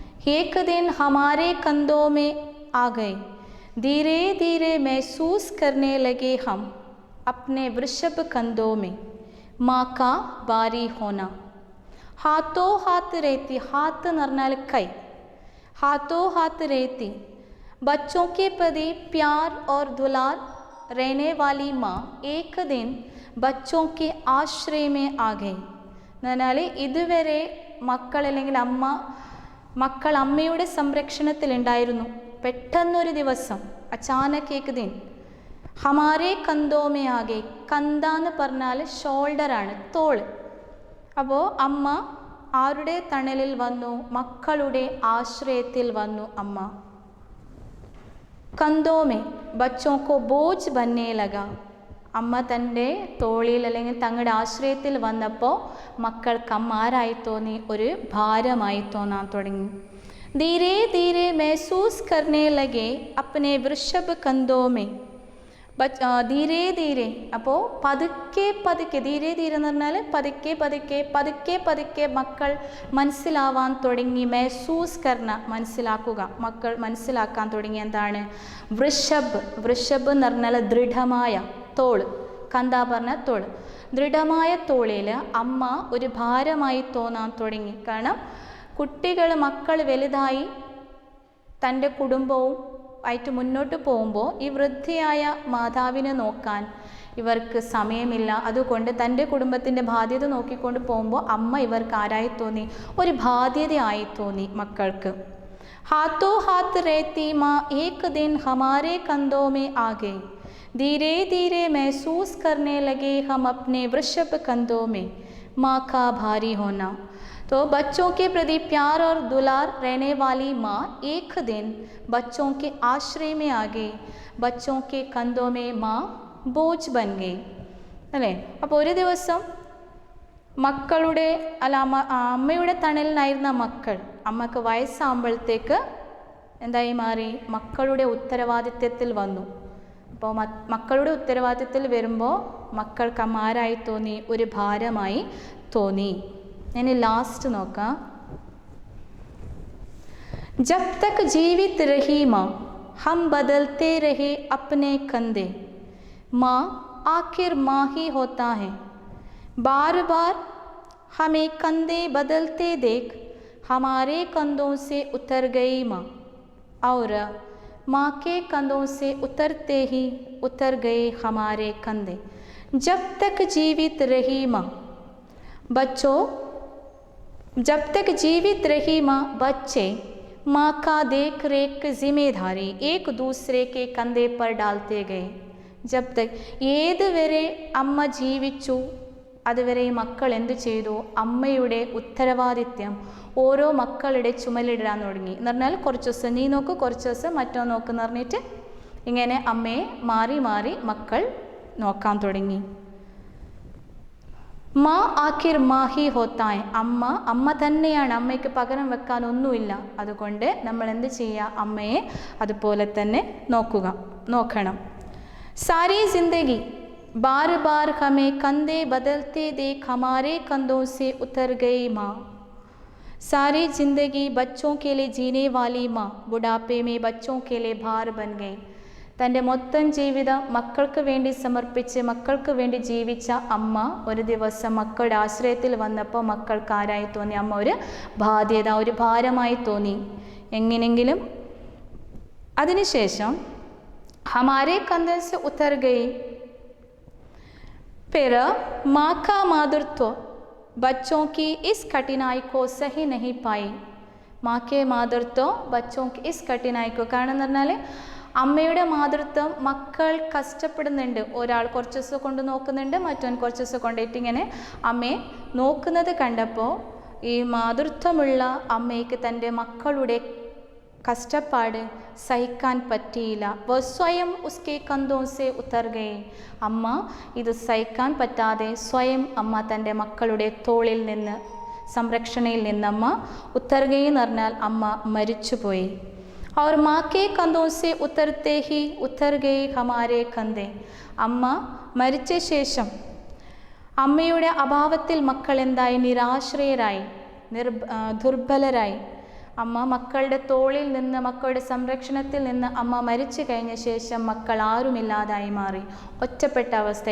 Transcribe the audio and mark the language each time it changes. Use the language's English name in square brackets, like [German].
[Hindi] एक दिन हमारे कंधों में आ गए, धीरे धीरे महसूस करने लगे हम अपने वृषभ कंधों में माँ का भारी होना। हाथों हाथ रहती, हाथ [Malayalam] എന്ന് പറഞ്ഞാൽ കൈ, [Hindi] हाथों हाथ रहती बच्चों के प्रति प्यार और दुलार रहने वाली माँ एक दिन बच्चों के आश्रय में आ गई. [Malayalam] എന്നാൽ ഇതുവരെ മക്കൾ അല്ലെങ്കിൽ മക്കൾ അമ്മയുടെ സംരക്ഷണത്തിലുണ്ടായിരുന്നു. പെട്ടെന്നൊരു ദിവസം [Hindi] അച്ചാനക് ഏക് ദിൻ ഹമാരേ കന്തോമേ ആകെ, [Malayalam] കന്ത എന്ന് പറഞ്ഞാൽ ഷോൾഡറാണ്, തോള്. അപ്പോൾ അമ്മ ആരുടെ തണലിൽ വന്നു? മക്കളുടെ ആശ്രയത്തിൽ വന്നു അമ്മ. [Hindi] കന്തോമേ ബച്ചോं को बोझ बनने लगा. [Malayalam] അമ്മ തൻ്റെ തോളിൽ അല്ലെങ്കിൽ തങ്ങളുടെ ആശ്രയത്തിൽ വന്നപ്പോൾ മക്കൾക്ക് അമ്മ ആരായി തോന്നി? ഒരു ഭാരമായി തോന്നാൻ തുടങ്ങി. [Hindi] ധീരെ ധീരെ महसूस करने लगे अपने वृषभ कंधों में. [Malayalam] ധീരെ ധീരെ, അപ്പോൾ പതുക്കെ പതുക്കെ, ധീരെ ധീരെ എന്ന് പറഞ്ഞാൽ പതുക്കെ പതുക്കെ പതുക്കെ പതുക്കെ മക്കൾ മനസ്സിലാവാൻ തുടങ്ങി. [Hindi] മെഹസൂസ് കർണ [Malayalam] മനസ്സിലാക്കുക, മക്കൾ മനസ്സിലാക്കാൻ തുടങ്ങി. എന്താണ് വൃഷഭ്? വൃഷഭ് എന്ന് പറഞ്ഞാൽ ദൃഢമായ തോള്, കന്ത പറഞ്ഞ തോള്. ദൃഢമായ തോളിൽ അമ്മ ഒരു ഭാരമായി തോന്നാൻ തുടങ്ങി. കാരണം കുട്ടികൾ, മക്കൾ വലുതായി തൻ്റെ കുടുംബവും ആയിട്ട് മുന്നോട്ട് പോകുമ്പോൾ ഈ വൃദ്ധയായ മാതാവിനെ നോക്കാൻ ഇവർക്ക് സമയമില്ല. അതുകൊണ്ട് തൻ്റെ കുടുംബത്തിൻ്റെ ബാധ്യത നോക്കിക്കൊണ്ട് പോകുമ്പോൾ അമ്മ ഇവർക്ക് ആരായി തോന്നി? ഒരു ബാധ്യതയായി തോന്നി മക്കൾക്ക്. [Hindi] ഹാത്തോ ഹാത്ത് रहती माँ एक दिन हमारे कंधों में आ गई, धीरे धीरे महसूस करने लगे हम अपने वृषभ कंधों में माँ का भारी होना. तो बच्चों के प्रति प्यार और दुलार रहने वाली माँ एक दिन बच्चों के आश्रय में आ गई, बच्चों के कंधों में माँ बोझ बन गई. [Malayalam] അല്ലേ? അപ്പോൾ ഒരു ദിവസം മക്കളുടെ അമ്മയുടെ തണലിനായിരുന്ന മക്കൾ അമ്മക്ക് വയസ്സാകുമ്പോഴത്തേക്ക് എന്തായി മാറി? മക്കളുടെ ഉത്തരവാദിത്വത്തിൽ വന്നു. അപ്പോൾ മക്കളുടെ ഉത്തരവാദിത്വത്തിൽ വരുമ്പോൾ മക്കൾക്ക് അമ്മ ആരായി തോന്നി? ഒരു ഭാരമായി തോന്നി. ഇനി ലാസ്റ്റ് നോക്കാം. [Hindi] जब तक जीवित रही माँ हम बदलते रहे अपने कंधे, माँ आखिर माँ ही होता है, बार बार हमें कंधे बदलते देख हमारे कंधों से उतर गई माँ, और माँ के कंधों से उतरते ही उतर गए हमारे कंधे. जब तक जीवित रही माँ, बच्चों जब तक जीवित रही माँ, बच्चे माँ का देख रेख जिम्मेदारी एक दूसरे के कंधे पर डालते गए. जब तक [Malayalam] ഏതുവരെ അമ്മ ജീവിച്ചു അതുവരെ ഈ മക്കൾ എന്തു ചെയ്തു? അമ്മയുടെ ഉത്തരവാദിത്യം ഓരോ മക്കളുടെ ചുമലിടാൻ തുടങ്ങി. എന്ന് പറഞ്ഞാൽ കുറച്ച് ദിവസം നീ നോക്ക്, കുറച്ച് ദിവസം മറ്റോ നോക്കെന്ന് പറഞ്ഞിട്ട് ഇങ്ങനെ അമ്മയെ മാറി മാറി മക്കൾ നോക്കാൻ തുടങ്ങി. [Hindi] മാ ആഖിർ മാഹി ഹോത്തായ്, [Malayalam] അമ്മ തന്നെയാണ്, അമ്മയ്ക്ക് പകരം വെക്കാൻ ഒന്നുമില്ല. അതുകൊണ്ട് നമ്മൾ എന്ത് ചെയ്യുക? അമ്മയെ അതുപോലെ തന്നെ നോക്കണം. [Hindi] സാരി ജിന്ദഗി ബാർ ബാർ ഹമേ കന്ദേ ബദൽത്തെ ദേഖ് ഹമാരെ കന്ദോं से उतर गई माँ, सारी जिंदगी बच्चों के लिए जीने वाली माँ बुढ़ापे में बच्चों के लिए भार बन गई. [Malayalam] തൻ്റെ മൊത്തം ജീവിതം മക്കൾക്ക് വേണ്ടി സമർപ്പിച്ച് മക്കൾക്ക് വേണ്ടി ജീവിച്ച അമ്മ ഒരു ദിവസം മക്കളുടെ ആശ്രയത്തിൽ വന്നപ്പോൾ മക്കൾക്ക് ആരായി തോന്നി? അമ്മ ഒരു ബാധ്യത, ഒരു ഭാരമായി തോന്നി. എങ്ങനെങ്കിലും അതിനുശേഷം [Hindi] ഹമാരെ കന്ധे से उतर गई, फिर माँ का मातृत्व बच्चों की इस कठिनाई को सही नहीं पाई. माँ के मातृत्व बच्चों की इस कठिनाई को, [Malayalam] കാരണം എന്ന് പറഞ്ഞാൽ അമ്മയുടെ മാതൃത്വം മക്കൾ കഷ്ടപ്പെടുന്നുണ്ട്. ഒരാൾ കുറച്ച് ദിവസം കൊണ്ട് നോക്കുന്നുണ്ട്, മറ്റവൻ കുറച്ച് ദിവസം കൊണ്ടിട്ട് ഇങ്ങനെ അമ്മയെ നോക്കുന്നത് കണ്ടപ്പോൾ ഈ മാതൃത്വമുള്ള അമ്മയ്ക്ക് തൻ്റെ മക്കളുടെ കഷ്ടപ്പാട് സഹിക്കാൻ പറ്റിയില്ല. [Hindi] വ സ്വയം ഉസ്കെ കന്ധോं से उतर गए, [Malayalam] അമ്മ ഇത് സഹിക്കാൻ പറ്റാതെ സ്വയം അമ്മ തൻ്റെ മക്കളുടെ തോളിൽ നിന്ന്, സംരക്ഷണയിൽ നിന്നമ്മ ഉത്തർഗയി എന്ന് പറഞ്ഞാൽ അമ്മ മരിച്ചുപോയി. [Hindi] और माँ के कंधों से उतरते ही उतर गए हमारे कंधे. [Malayalam] അമ്മ മരിച്ച ശേഷം അമ്മയുടെ അഭാവത്തിൽ മക്കൾ എന്തായി? നിരാശ്രയരായി, ദുർബലരായി. അമ്മ മക്കളുടെ തോളിൽ നിന്ന്, മക്കളുടെ സംരക്ഷണത്തിൽ നിന്ന് അമ്മ മരിച്ചു കഴിഞ്ഞ ശേഷം മക്കൾ ആരുമില്ലാതായി മാറി. ഒറ്റപ്പെട്ട അവസ്ഥ.